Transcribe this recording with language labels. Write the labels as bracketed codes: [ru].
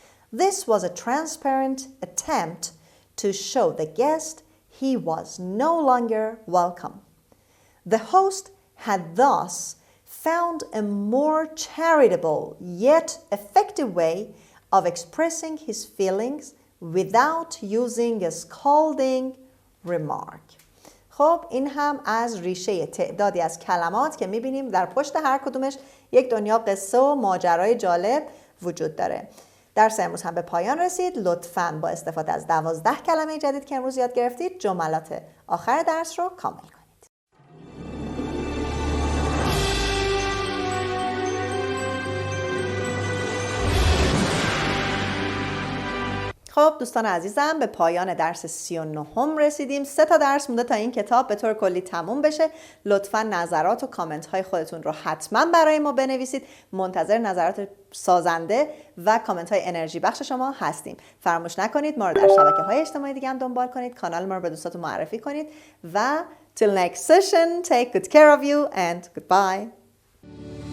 [en] This was a transparent attempt to show the guest he was no longer welcome. The host had thus found a more charitable yet effective way of expressing his feelings without using a scalding remark. [fa] خب این هم از ریشه تعدادی از کلمات که میبینیم در پشت هر کدومش یک دنیا قصه و ماجرای جالب وجود داره. درس امروز هم به پایان رسید. لطفاً با استفاده از 12 کلمه جدید که امروز یاد گرفتید جملات آخر درس رو کامل کنید. خب دوستان عزیزم به پایان درس 39 رسیدیم. 3 تا درس مونده تا این کتاب به طور کلی تموم بشه. لطفا نظرات و کامنت های خودتون رو حتما برای ما بنویسید. منتظر نظرات سازنده و کامنت های انرژی بخش شما هستیم. فراموش نکنید ما رو در شبکه‌های اجتماعی دیگه هم دنبال کنید. کانال ما رو به دوستاتون معرفی کنید و [en] till next session take good care of you and goodbye.